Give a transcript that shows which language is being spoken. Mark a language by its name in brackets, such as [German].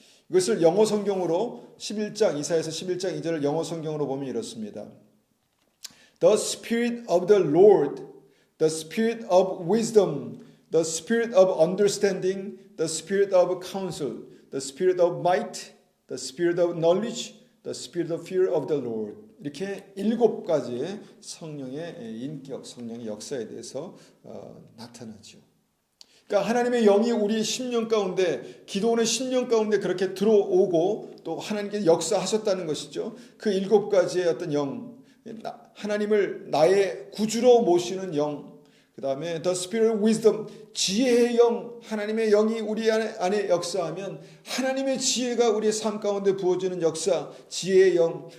[Korean] 이것을 영어 성경으로 이사야서 11장 2절을 영어 성경으로 보면 이렇습니다. [English] The Spirit of the Lord, the Spirit of wisdom, the Spirit of understanding, the Spirit of counsel, the Spirit of might, the Spirit of knowledge, the Spirit of fear of the Lord. [Korean] 이렇게 7가지의 성령의 인격, 성령의 역사에 대해서 나타나죠. 그러니까 하나님의 영이 우리 심령 가운데, 기도원의 심령 가운데 그렇게 들어오고 또 하나님께서 역사하셨다는 것이죠. 그 7가지의 어떤 영, 하나님을 나의 구주로 모시는 영, 그 다음에 [English] The Spirit of Wisdom, [Korean] 지혜의 영, 하나님의 영이 우리 안에 역사하면 하나님의 지혜가 우리의 삶 가운데 부어지는 역사, 지혜의 영.